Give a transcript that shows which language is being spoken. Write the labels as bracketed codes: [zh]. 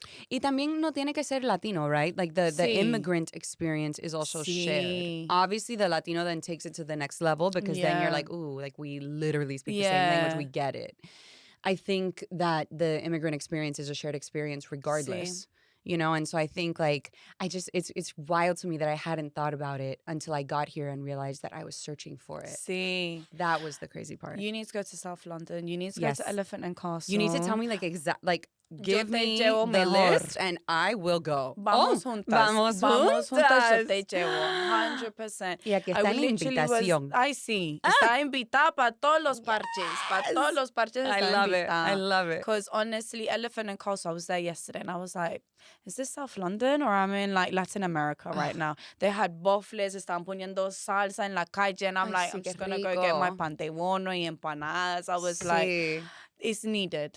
[es] Y también no tiene que ser Latino, right? [en] Like the immigrant experience is also shared. Obviously, the Latino then takes it to the next level because then you're like, ooh, like we literally speak the same language. We get it. I think that the immigrant experience is a shared experience regardless. And so I think like it's wild to me that I hadn't thought about it until I got here and realized that I was searching for it. [es] Sí. [en] That was the crazy part. You need to go to South London. You need to go to Elephant and Castle. You need to tell me give me the list and I will go. [es] Vamos juntas. Vamos juntas. Yo te juntas. llevo. 100%. Y aquí está la invitación. Ay, sí. Está invitada para todos los parches. Para todos los parches está invitada. [en] I love it. Because honestly, Elephant and Castle, I was there yesterday and I was like, is this South London or I'm in like Latin America right now? They had bofles, [es] estaban poniendo salsa en la calle [en] and I'm like, I'm just going to go get my pan de bono y empanadas. I was like... It's needed.